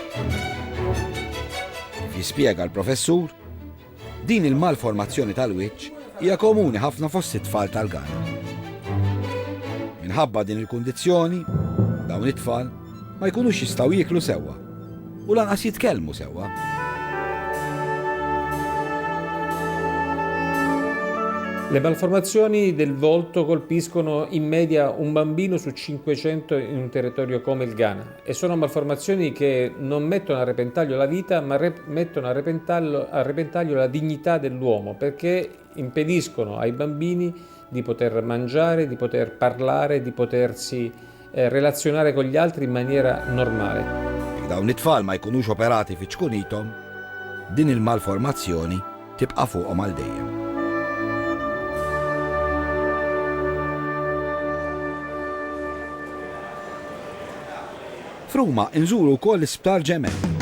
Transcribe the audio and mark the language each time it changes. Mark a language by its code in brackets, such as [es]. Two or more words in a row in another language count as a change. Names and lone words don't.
[mt] Jispjega l-professur, din il-malformazzjoni tal-wiċċ hija komuni ħafna fost it-tfal tal-Ghana. Minħabba din il-kundizzjoni, dawn it-tfal ma jkunux jistgħu jieklu sewwa u lanqas jitkellmu sewwa. [it] Le malformazioni del volto colpiscono in media un bambino su 500 in un territorio come il Ghana e sono malformazioni che non mettono a repentaglio la vita ma mettono a repentaglio la dignità dell'uomo perché impediscono ai bambini di poter mangiare, di poter parlare, di potersi relazionare con gli altri in maniera normale. [mt] Dawn it-tfal ma jkunux operati fi ċkunitom, din il-malformazzjoni tibqa' fuqhom għal dejjem. F'Ruma nżuru wkoll l-Isptar Ġemel.